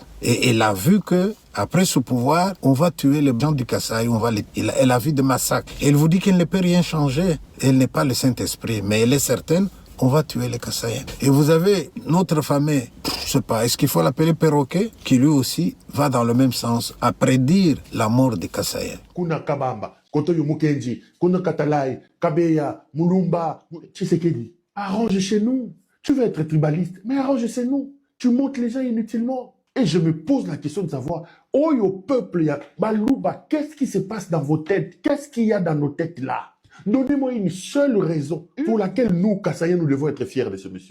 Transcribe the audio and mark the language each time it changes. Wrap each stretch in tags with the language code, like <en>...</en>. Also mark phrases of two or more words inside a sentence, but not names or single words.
<fr>Et elle a vu que après ce pouvoir, on va tuer les gens du Kassai, elle a vu des massacres. Elle vous dit qu'elle ne peut rien changer. Elle n'est pas le Saint-Esprit, mais elle est certaine. On va tuer les Kassaïens. Et vous avez notre fameux, je sais pas, est-ce qu'il faut l'appeler perroquet, qui lui aussi va dans le même sens, à prédire la mort des Kassaïens. Kuna Kabamba, Kotoyo Mukenji, Kuna Katalai, Kabeya, Mulumba, Tshisekedi. Arrange chez nous. Tu veux être tribaliste, mais arrange c'est nous. Tu montes les gens inutilement. Et je me pose la question de savoir, oh au peuple, Malouba, qu'est-ce qui se passe dans vos têtes? Qu'est-ce qu'il y a dans nos têtes là? Donnez-moi une seule raison pour laquelle nous, Kassaïens, nous devons être fiers de ce monsieur.</fr>